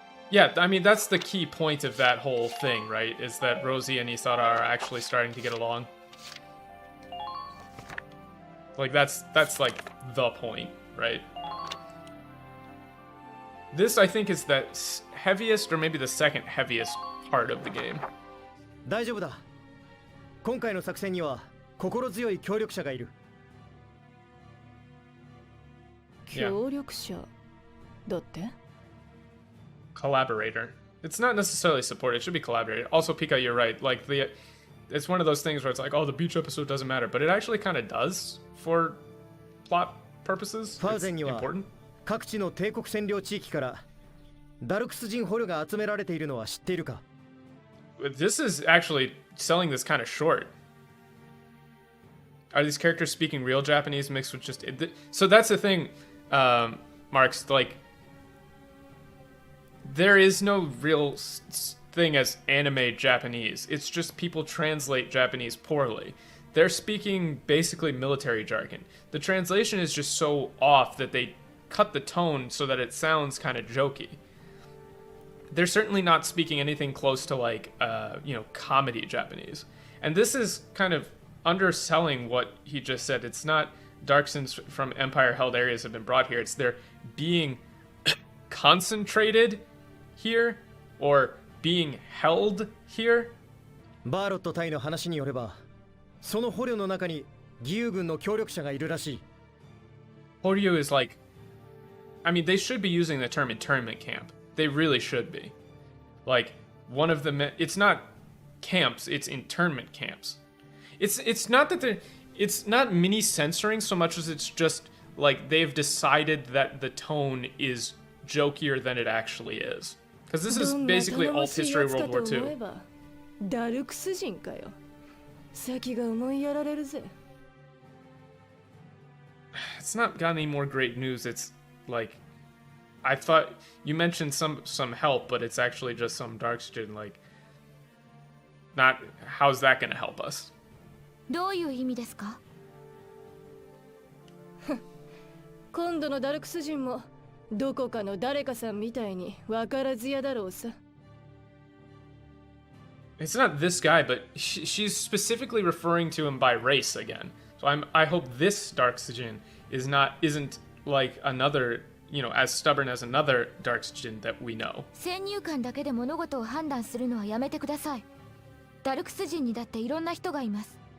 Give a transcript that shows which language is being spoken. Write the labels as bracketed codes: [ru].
[en] Yeah, I mean, that's the key point of that whole thing, right? Is that Rosie and Isara are actually starting to get along. Like, that's like the point, right? This, I think, is the heaviest, or maybe the second heaviest part of the game. [ja] 大丈夫だ。今回の作戦には心強い協力者がいる。協力者だって？ [en] Collaborator. It's not necessarily support, it should be collaborator. Also, Pika, you're right. Like, it's one of those things where it's like, oh, the beach episode doesn't matter, but it actually kind of does for plot purposes. [ja] ファーゼン [en] It's [ja] には [en] important. [ja] 各地の帝国占領地域からダルクス人捕虜が集められているのは知っているか？ [en] This is actually selling this kind of short. Are these characters speaking real Japanese mixed with just... So that's the thing, Marks, like... There is no real thing as anime Japanese. It's just people translate Japanese poorly. they're speaking basically military jargon. The translation is just so off that they cut the tone so that it sounds kind of jokey. They're certainly not speaking anything close to like, comedy Japanese. And this is kind of underselling what he just said. It's not Darksons from Empire-held areas have been brought here. It's they're being concentrated here or being held here. [ja] バーロット隊の話によれば、その捕虜の中に義勇軍の協力者がいるらしい。 [en] Horyu is like, I mean, they should be using the term internment camp. They really should be. Like, one of the it's not camps, it's internment camps. It's not that it's not mini censoring so much as it's just like they've decided that the tone is jokier than it actually is. Because this is basically alt history World War II. [ja] ダルクス人かよ。先が思いやられるぜ。 [en] It's not got any more great news. It's like, I thought you mentioned some help, but it's actually just some Darkskin. Like, not how's that gonna help us? [ja] どういう意味ですか？今度のダルクス人もどこかの誰かさんみたいに分からずやだろうさ。 [en] It's not this guy, but she's specifically referring to him by race again. So I hope this Darkskin isn't like another, as stubborn as another Darkskin that we know. [ja] 先入観だけで物事を判断するのはやめてください。ダルクス人にだっていろんな人がいます。